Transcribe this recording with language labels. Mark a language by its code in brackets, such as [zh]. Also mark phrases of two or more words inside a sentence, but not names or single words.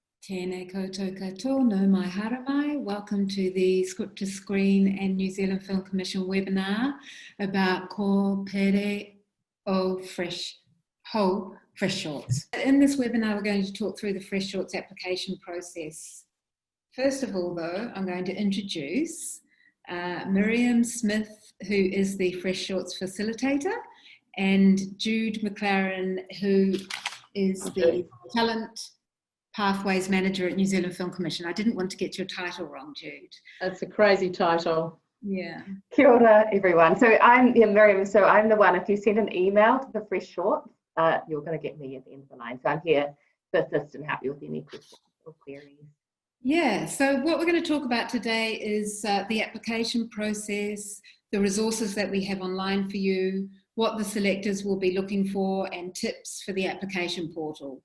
[mi] Tēnei koutou katoa, no mai haramai. [en] Welcome to the Script to Screen and New Zealand Film Commission webinar about Kōpere Hou fresh shorts. In this webinar, we're going to talk through the fresh shorts application process. First of all, though, I'm going to introduce Miriam Smith, who is the fresh shorts facilitator, and Jude McLaren, who is the talent Pathways Manager at New Zealand Film Commission. I didn't want to get your title wrong, Jude. That's a crazy title. Yeah. [mi] Kia ora, [en] everyone. So I'm Miriam. So I'm the one, if you send an email to the fresh short, you're going to get me at the end of the line. So I'm here to assist and help you with any questions or queries. Yeah, so what we're going to talk about today is the application process, the resources that we have online for you, what the selectors will be looking for, and tips for the application portal.